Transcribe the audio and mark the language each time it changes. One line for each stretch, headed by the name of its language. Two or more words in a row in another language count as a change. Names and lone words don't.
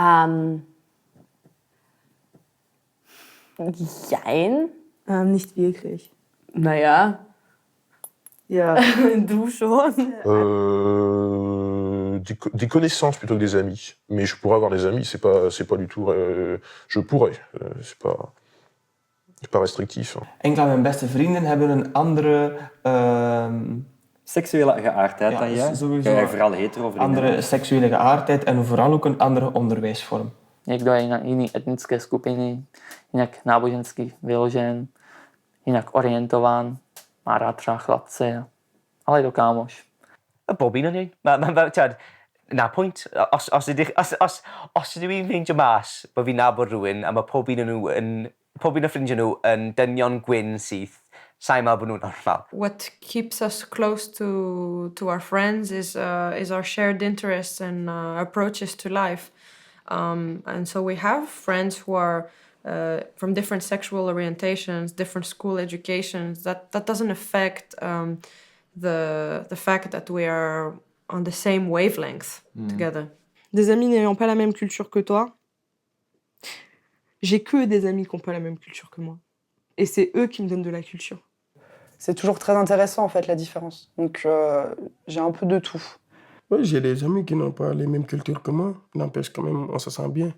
German: Jein. Nicht wirklich. Naja. Ja, du schon.
French: Des connaissances plutôt que des amis. Mais je pourrais avoir des amis, c'est pas du tout... je pourrais, c'est pas restrictief.
Dutch: Enkele mijn beste vrienden hebben een andere... seksuele geaardheid dan jij? Sowieso. Jij vooral hetero vrienden. Andere seksuele geaardheid en vooral ook een andere onderwijsvorm.
Czech: Někdo je jiný etnické skupiny, jinak nábožensky vyložen, jinak orientován, má rád třeba chlapce, ale je to kámoš.
Welsh: Bob un ni. Na pwynt, os ydw i'n ffeindio mas bod fi'n nabod rhywun a mae pob un o ffrindiau nhw yn dynion gwyn syth, sa'n meddwl bod nhw'n normal.
English: What keeps us close to our friends is our shared interests and approaches to life. And so we have friends who are from different sexual orientations, different school educations. That doesn't affect the fact that we are on the same wavelength together.
French: Des amis n'ayant pas la même culture que toi, j'ai que des amis qui n'ont pas la même culture que moi. Et c'est eux qui me donnent de la culture. C'est toujours très intéressant en fait la différence. Donc j'ai un peu de tout. Oui, j'ai des amis qui n'ont pas les mêmes cultures que moi. N'empêche quand même, on se sent bien.